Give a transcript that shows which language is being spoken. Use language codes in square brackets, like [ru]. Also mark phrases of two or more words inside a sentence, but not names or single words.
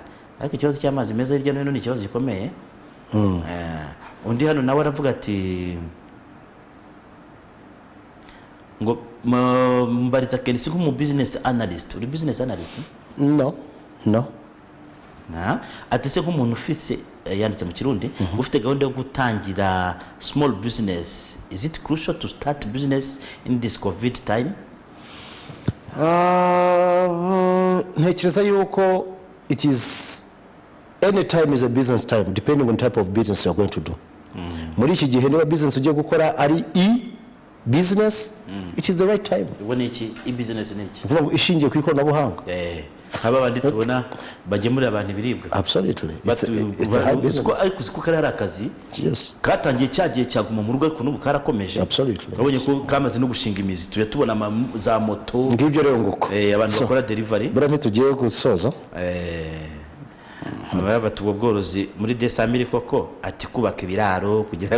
[rw] Ariko ikibazo cy'amazi meza hirya no hino ni ikibazo gikomeye. Undi hano nawe aravuga ati ngo mbariza Kenisi nk'umu [en] business analyst. [rw] Uri [en] business analyst? No. [rw] Ati se nk'umuntu ufise yanditse mu Kirundi ufite gahunda yo gutangira [en] small business, is it crucial to start business in this covid time? [rw] Ntekereza yuko [en] it is any time is a business time depending on type of business you are going to do. [rw] Muri iki gihe niba business ugiye gukora ari business, [en] it is the right time. [rw] Ubone iki business ni iki? Kuvuga ngo ishingiye ku ikoranabuhanga. Aba bandi tubona bagemurira abantu ibiribwa. [en] Absolutely. It's a high business. [rw] Ariko siko kari akazi. [en] Yes. [rw] Katangiye cyagiye cyaguma mu rugo ariko n'ubu karakomeje. [en] Absolutely. [rw] Babonye ko kamaze no gushinga imizi tubona za moto. Ngibyo rero nguko. Abantu bakora delivery. Bura ntitugiye gusoza. bafata ubwo bworozi muri desamiri koko ati kubaka ibiraro kugira ngo